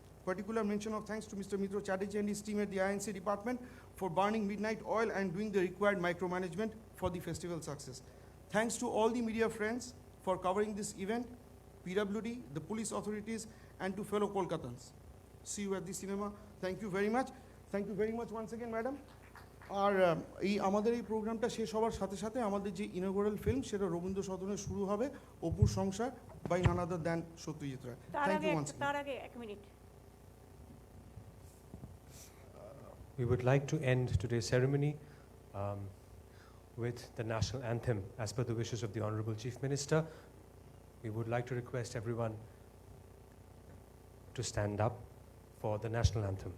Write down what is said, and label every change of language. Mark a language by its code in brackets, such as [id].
[en] Particular mention of thanks to Mr. Mitra Chatterjee and his team at the INC department for burning midnight oil and doing the required micromanagement for the festival success. Thanks to all the media friends for covering this event, PWD, the police authorities, and to fellow Kolkatans. See you at the cinema. Thank you very much. Thank you very much once again, madam. [bn] আর এই আমাদের এই প্রোগ্রামটা শেষ হওয়ার সাথে সাথে আমাদের যে ইনঅগোরাল ফিল্ম সেটা রবীন্দ্র সদনে শুরু হবে, অপুর সংসার [en] by none other than [bn] Satyajit Ray. [en] Thank you once. [bn] তার আগে এক minute. [en] We would like to end today's ceremony with the national anthem as per the wishes of the Honorable Chief Minister. We would like to request everyone to stand up for the national anthem.